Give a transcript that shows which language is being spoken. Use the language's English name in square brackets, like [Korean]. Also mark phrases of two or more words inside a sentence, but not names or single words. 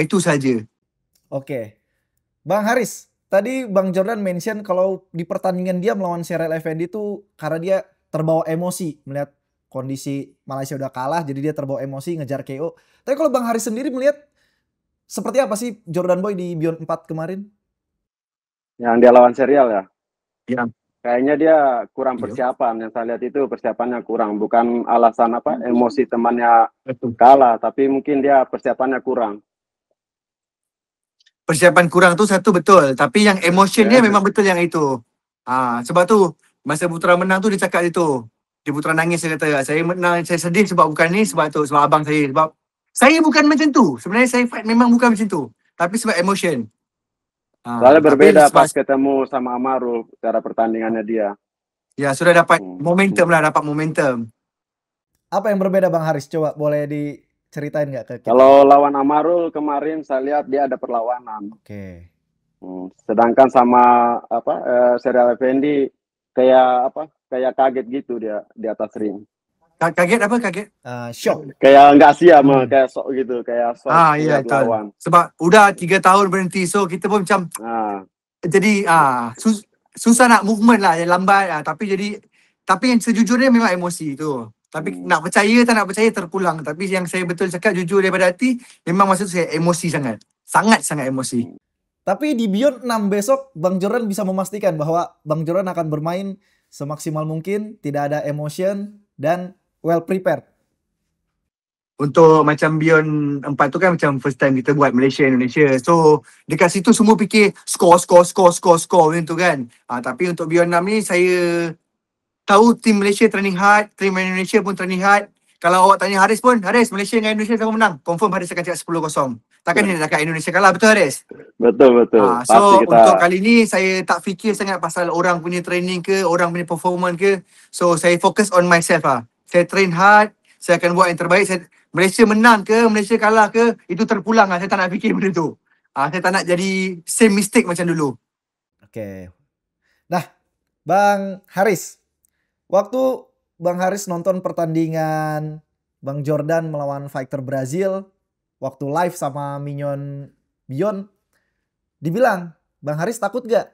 [Malay] Itu saja. [Indonesian] Oke. Bang Haris, tadi Bang Jordan mention kalau di pertandingan dia melawan Serial Effendi itu karena dia terbawa emosi melihat kondisi Malaysia udah kalah, jadi dia terbawa emosi ngejar KO. Tapi kalau Bang Haris sendiri melihat seperti apa sih Jordan Boy di Beyond 4 kemarin? Yang dia lawan Serial ya? Iya. Kayaknya dia kurang persiapan. Yang saya lihat itu persiapannya kurang. Bukan alasan emosi temannya kalah, tapi mungkin dia persiapannya kurang. [Malay] Persiapan kurang tu satu betul. Tapi yang emotionnya memang betul yang itu. Sebab tu, masa Putra menang tu dia cakap itu. Dia Putra nangis, dia kata, saya menang, saya sedih sebab bukan ni, sebab tu, sebab abang saya. Sebab saya bukan macam tu. Sebenarnya saya fight memang bukan macam tu. Tapi sebab emotion. [Indonesian] Soalnya berbeda pas ketemu sama Amarul, cara pertandingannya dia. [Malay] Ya, sudah dapat momentum lah, dapat momentum. [Indonesian] Apa yang berbeda Bang Haris? Coba boleh diceritain nggak ke kita? Kalau lawan Amarul kemarin saya lihat dia ada perlawanan. Oke. Sedangkan sama Serial Effendi kayak kaget gitu dia di atas ring. Kaget apa? Kaget? Shock. Kayak nggak siap, kayak sok gitu, kayak sok. [Malay] Iya, betul. Sebab udah 3 tahun berhenti, so kita pun macam jadi susah nak movement lah, yang lambat. Tapi yang sejujurnya memang emosi tu. Tapi nak percaya tak nak percaya terpulang. Tapi yang saya betul cakap jujur daripada hati, memang masa tu saya emosi sangat. Sangat-sangat emosi. [Indonesian] Tapi di Beyond 6 besok, Bang Jordan bisa memastikan bahwa Bang Jordan akan bermain semaksimal mungkin, tidak ada emotion, dan [English] well prepared. [Malay] Untuk macam Beyond 4 tu kan macam first time kita buat Malaysia-Indonesia. So dekat situ semua fikir score macam tu kan. Tapi untuk Beyond 6 ni saya tahu tim Malaysia [English] training hard, [Malay] tim Indonesia pun [English] training hard. [Malay] Kalau awak tanya Haris pun, Haris Malaysia dengan Indonesia siapa menang? Confirm Haris akan cakap 10-0. takkan dia nak kat Indonesia kalah, betul Haris? Betul. Pasti So kita untuk kali ni saya tak fikir sangat pasal orang punya training ke, orang punya performance ke. So saya fokus [English] on myself [Malay] lah. Saya [English] train hard, [Malay] saya akan buat yang terbaik. Malaysia menang ke, Malaysia kalah ke, itu terpulang lah. Saya tak nak fikir benda tu. Saya tak nak jadi [English] same mistake [Malay] macam dulu. Oke. [Indonesian] Nah, Bang Haris, waktu Bang Haris nonton pertandingan Bang Jordan melawan fighter Brazil, waktu live sama Minion Bion, dibilang, Bang Haris takut gak?